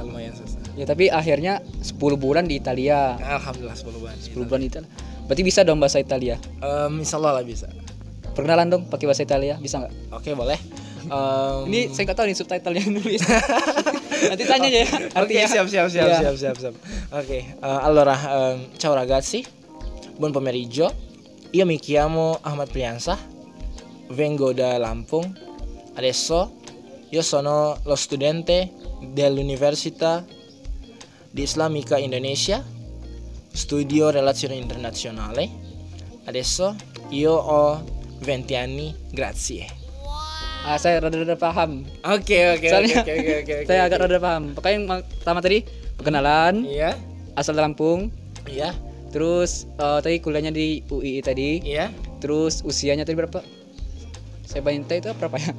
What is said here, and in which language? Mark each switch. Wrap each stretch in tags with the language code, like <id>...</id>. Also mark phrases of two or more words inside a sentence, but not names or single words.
<id>Ya tapi akhirnya 10 bulan di Italia. Alhamdulillah 10 bulan. 10 bulan di Italia. Berarti bisa dong bahasa Italia. Insyaallah lah bisa. Perkenalan dong pakai bahasa Italia, bisa nggak? Oke, boleh. Ini saya nggak tahu nih subtitle yang nulis. Nanti tanya aja ya. Oke, Artinya. siap. Oke,</id> <it>allora, ciao ragazzi, buon pomeriggio. Io mi chiamo Ahmad Priansah, vengo da Lampung. Adesso io sono lo studente dell'Università di Islamica Indonesia, studio relazione internazionale. Adesso io ho 20 anni, grazie.</it> <id>Saya rada-rada paham. Oke. Soalnya saya agak rada paham. Pokoknya yang pertama tadi perkenalan, Iya, asal Lampung, iya, terus tadi kuliahnya di UI tadi, iya. terus usianya tadi berapa? Saya banyak itu berapa ya?</id>